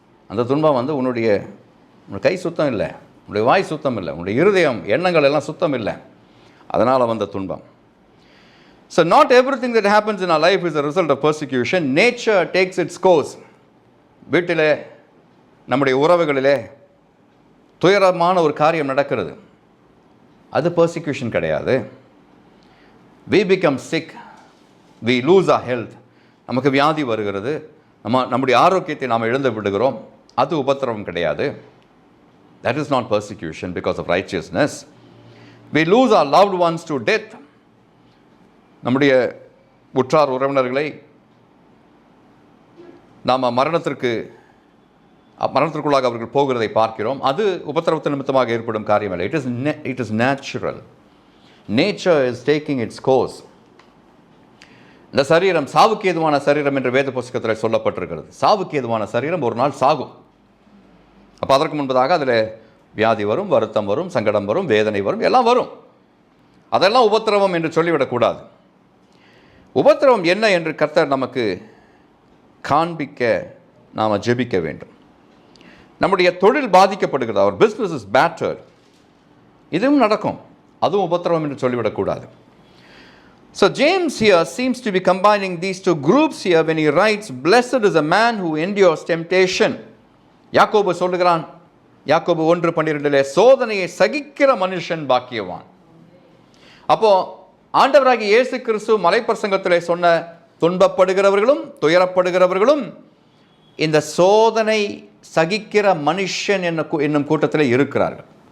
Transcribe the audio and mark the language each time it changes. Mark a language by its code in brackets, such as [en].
[ta] அந்த துன்பம் வந்து உன்னுடைய கை சுத்தம் இல்லை, உன்னுடைய வாய் சுத்தம் இல்லை, உன்னுடைய இருதயம் எண்ணங்கள் எல்லாம் சுத்தம் இல்லை, அதனால் வந்த துன்பம். [en] So not everything that happens in our life is a result of persecution. Nature takes its course. [ta] வீட்டிலே நம்முடைய உறவுகளிலே துயரமான ஒரு காரியம் நடக்கிறது, அது பெர்சிக்யூஷன் கிடையாது. [en] We become sick, we lose our health. [ta] நமக்கு வியாதி வருகிறது, நம்முடைய ஆரோக்கியத்தை நாம் இழந்து விடுகிறோம், அது உபத்திரவம் கிடையாது. [en] That is not persecution because of righteousness. We lose our loved ones to death. [ta] நம்முடைய உற்றார் உறவினர்களை நாம் மரணத்திற்குள்ளாக அவர்கள் போகிறதை பார்க்கிறோம். அது உபத்திரவத்தின் நிமித்தமாக ஏற்படும் காரியம் இல்லை. [en] It is natural. Nature is taking its course. [ta] இந்த சரீரம் சாவுக்கு ஏதுவான சரீரம் என்று வேத புஸ்தகத்தில் சொல்லப்பட்டிருக்கிறது. சாவுக்கு ஏதுவான சரீரம் ஒரு நாள் சாகும். அப்போ அதற்கு முன்பதாக அதில் வியாதி வரும், வருத்தம் வரும், சங்கடம் வரும், வேதனை வரும், எல்லாம் வரும். அதெல்லாம் உபத்திரவம் என்று சொல்லிவிடக்கூடாது. உபத்திரவம் என்ன என்று கர்த்தர் நமக்கு காண்பிக்க நாம் ஜெபிக்க வேண்டும். நம்முடைய தொழில் பாதிக்கப்படுகிறது, [en] அவர் business is battered, [ta] இதுவும் நடக்கும், அதுவும் உபத்திரவம் என்று சொல்லிவிடக்கூடாது. [en] So James here seems to be combining these two groups here when he writes, "Blessed is a man who endures temptation." [ta] யாக்கோபு சொல்லுகிறான், யாக்கோபு 1:12, சோதனையை சகிக்கிற மனுஷன் பாக்கியவான். அப்போ ஆண்டவராகிய இயேசு கிறிஸ்து மலைப்பிரசங்கத்திலே சொன்ன துன்பப்படுகிறவர்களும் துயரப்படுகிறவர்களும் இந்த சோதனை சகிக்கிற மனுஷன் என்னும் கூட்டத்தில் இருக்கிறார்கள்.